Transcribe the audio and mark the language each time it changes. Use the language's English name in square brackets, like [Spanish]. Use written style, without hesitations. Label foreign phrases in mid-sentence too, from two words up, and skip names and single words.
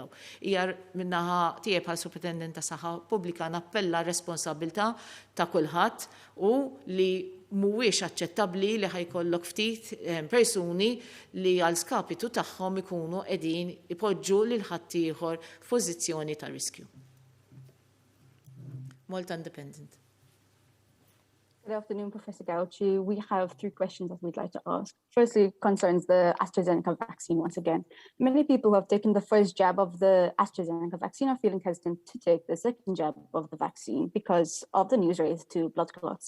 [Maltese] Hija minnaħa tiegħi bħal Supretendent tas-Saħħa Pubblika nappella r-responsabbiltà ta' kulħadd u li mhuwiex aċċettabbli li ħajkollok ftit persuni li għal skapitu tagħhom ikunu qegħdin ipoġġu lil ħaddieħor f'pożizzjoni ta' riskju. Malta Independent. [English] Good afternoon, Professor Gauci. We have 3 questions that we'd like to ask. Firstly, concerns the AstraZeneca vaccine once again. Many people who have taken the first jab of the AstraZeneca vaccine are feeling hesitant to take the second jab of the vaccine because of the news raised to blood clots.